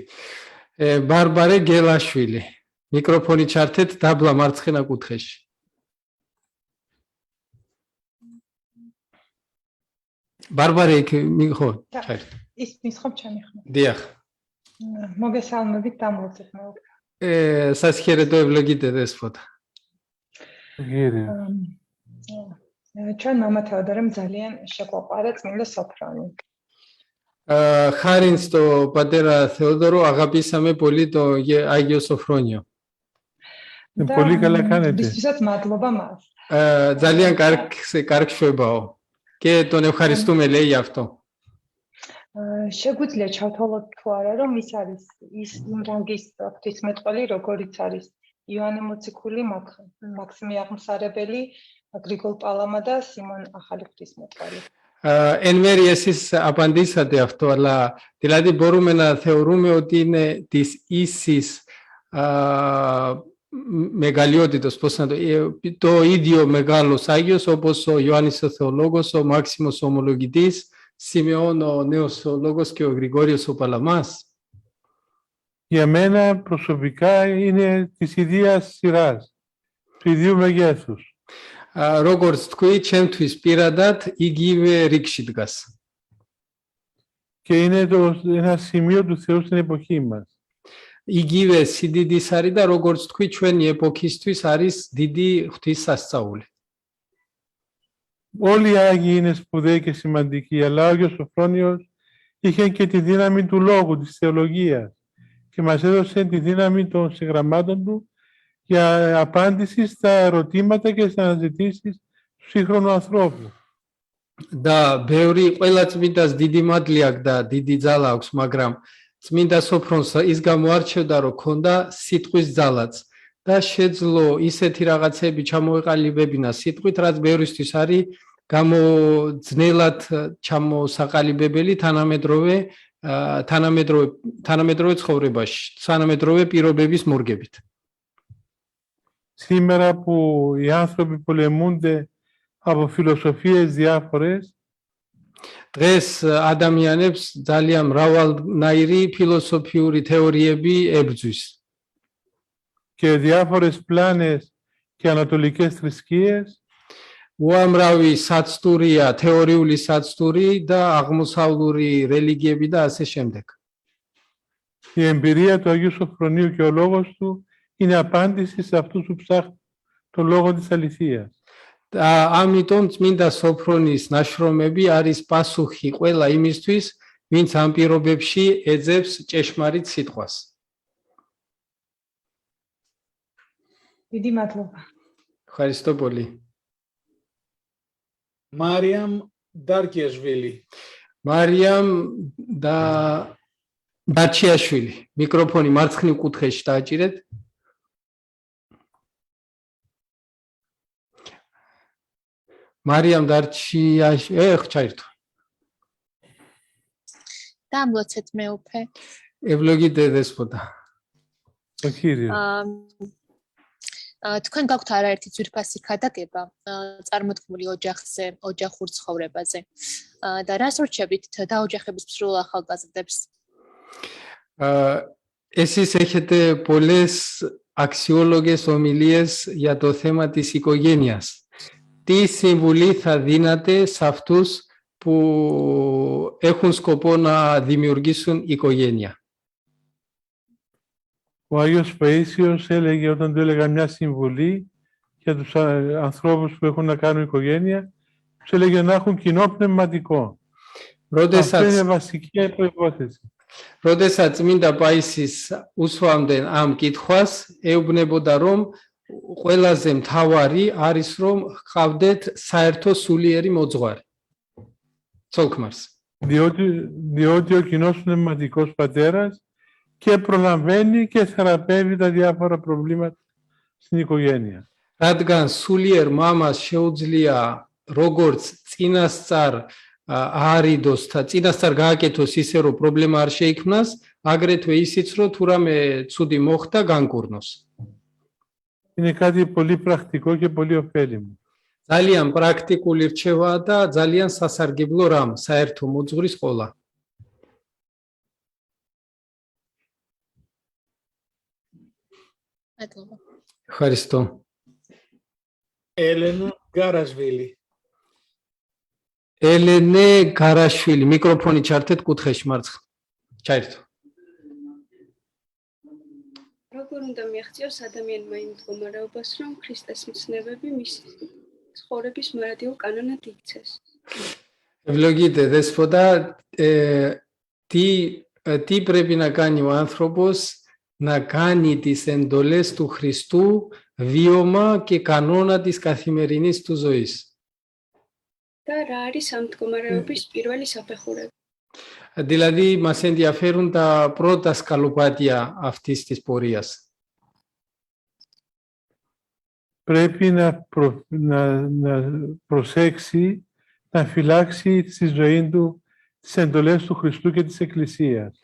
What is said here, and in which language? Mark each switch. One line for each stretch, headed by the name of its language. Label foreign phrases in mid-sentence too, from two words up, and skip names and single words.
Georgian: ბარბარე გელაშვილი. მიკროფონი ჩართეთ დაბლა მარცხენა კუთხეში. ბარბარე ხო, ჩარეთ. ის მის ხომ ჩემი ხმა. დიახ. მოგესალმებით, დამლოცეთ მეუღლე.
Greek: Σας χαιρετώ ευλογείτε δέσποτα. Κύριε.
Georgian: ჩვენ მამა თეოდორემ ძალიან შეგვაყვარა წმინდა სოფრონი.
Greek: Χάριν στο πατέρα Θεόδωρο, αγαπήσαμε πολύ το Άγιο Σοφρόνιο. Πολύ καλά κάνετε.
Georgian: Δυστυχώς μადლობა მას. Ძალიან კარგ შვებაო
Greek: και τον ευχαριστούμε λέει γι' αυτό.
Georgian: შეგვიძლია ჩავთვალოთ თუ არა, რომ ის არის ის იმ რანგის ღვთისმეტყველი, როგორიც არის იოანე მოციქული, მაქსიმე აღმსარებელი, გრიგოლ პალამა და სიმონ ახალი ღვთისმეტყველი.
Greek: Εν μέρει εσείς απαντήσατε αυτό, αλλά δηλαδή μπορούμε να θεωρούμε ότι είναι της ίσης μεγαλειότητος, το ίδιο μεγάλος Άγιος, όπως ο Ιωάννης ο Θεολόγος, ο Μάξιμος ο Ομολογητής, Σιμεών ο Νέος Θεολόγος και ο Γρηγόριος ο Παλαμάς. Για μένα προσωπικά είναι της ιδίας σειράς, του ιδίου μεγέθους.
Georgian: Როგორც თქვი, ჩემთვის პირადად იგივე რიგში დგას.
Greek: Και είναι ένα σημείο του Θεού στην εποχή μας.
Georgian: იგივე სიდიდის არის და როგორც თქვი, ჩვენი ეპოქისთვის არის დიდი ღვთისასწაული.
Greek: Όλοι οι Άγιοι είναι σπουδαίοι και σημαντικοί, αλλά ο Άγιος Σοφρόνιος είχε και τη δύναμη του λόγου, της θεολογίας και μας έδωσε τη δύναμη των συγγραμμάτων του για απάντηση στα ερωτήματα και στις αναζητήσεις του σύγχρονου ανθρώπου.
Georgian: და ბევრი ყველა წმინდას დიდი მადლი აქვს და დიდი ძალა აქვს, მაგრამ წმინდა სოფრონს ის გამოარჩევდა, რომ ქონდა სიტყვის ძალაც და შეძლო ისეთი რაღაცები ჩამოეყალიბებინა სიტყვით, რაც ბევრისთვის არის გამოძნელად ჩამოსაყალიბებელი თანამედროვე ცხოვრებაში, თანამედროვე პირობების მორგებით.
Greek: Σήμερα που οι άνθρωποι πολεμούνται από φιλοσοφίες διάφορες,
Georgian: დღეს ადამიანებს ძალიან მრავალნაირი ფილოსოფიური თეორიები ებრძვის.
Greek: και διάφορες πλάνες και ανατολικές θρησκείες,
Georgian: უამრავი საცდურია, თეორიული საცდური და აღმოსავლური რელიგიები და ასე შემდეგ.
Greek: η εμπειρία του Αγίου Σοφρονίου και ο λόγος του είναι απάντηση σε αυτούς που ψάχνουν τον λόγο της αληθείας.
Georgian: და ამიტომ წმინდა სოფრონის ნაშრომები არის პასუხი ყველა იმისთვის, ვინც ამ პირობებში ეძებს ჭეშმარიტ სიტყვას. დიდი მადლობა.
Greek: Ευχαριστώ πολύ.
Georgian: მარიამ დარკიაშვილი. მარიამ დაჩიაშვილი. მიკროფონი მარცხნივ კუთხეში დააჭირეთ. მარიამ დარჩიაშვილი, ხჩაირთო. დამლოცეთ მეუფე.
Greek: Ευλογείτε δέσποτα. Ο Κύριος.
Georgian: თქვენ გაქვთ არაერთი ძვირფასი ქადაგება წარმოთქმული ოჯახზე, ოჯახურ ცხოვრებაზე და რას ურჩევთ დაოჯახების მსრულ ახალგაზრდებს?
Greek: Εσείς έχετε πολλές αξιόλογες ομιλίες για το θέμα της οικογένειας. Τι συμβουλή θα δίνατε σε αυτούς που έχουν σκοπό να δημιουργήσουν οικογένεια? Ο Άγιος Παΐσιος έλεγε, όταν του έλεγα μια συμβουλή για τους ανθρώπους που έχουν να κάνουν οικογένεια, τους έλεγε να έχουν κοινό πνευματικό. Αυτό είναι βασική προϋπόθεση.
Georgian: როდესაც წმინდა პაისის უსვამდნენ ამ კითხვას, ეუბნებოდა, რომ ყველაზე მთავარი არის, რომ ჰყავდეთ საერთო სულიერი მოძღვარი. ცოლ-ქმარს.
Greek: Διότι ο κοινός πνευματικός πατέρας και προλαβαίνει και θεραπεύει τα διάφορα προβλήματα στην οικογένεια.
Georgian: რადგან სულიერ მამას შეუძლია როგორც წინასწარ აარიდოს და წინასწარ გააკეთოს ისე, რომ პრობლემა არ შეიქმნას, აგრეთვე ისიც, რომ თუ რამე ცუდი მოხდა, განკურნოს.
Greek: Είναι κάτι πολύ πρακτικό και πολύ ωφέλιμο.
Georgian: ძალიან პრაქტიკული რჩევაა და ძალიან სასარგებლო რამ საერთო მოძღვრის ყოლა. მადლობა.
Greek: Ευχαριστώ.
Georgian: ელენა გარაშვილი. ელენე გარაშვილი, მიკროფონი ჩართეთ კუთხეში მარცხნივ. ჩაერთო. როგორ უნდა მიაღწიოს ადამიანმა იმ მდგომარეობას, რომ ქრისტეს მცნებები მისი ცხოვრების მარადიულ კანონად იქცეს.
Greek: Ευλογείτε, Δέσποτα, τι πρέπει να κάνει ο άνθρωπος να κάνει τις εντολές του Χριστού βίωμα και κανόνα της καθημερινής του ζωής.
Georgian: და რა არის ამ მდგომარეობის პირველი საფეხურები?
Greek: Δηλαδή, μας ενδιαφέρουν τα πρώτα σκαλοπάτια αυτής της πορείας. Πρέπει να προσέξει, να φυλάξει στη ζωή του τις εντολές του Χριστού και της Εκκλησίας.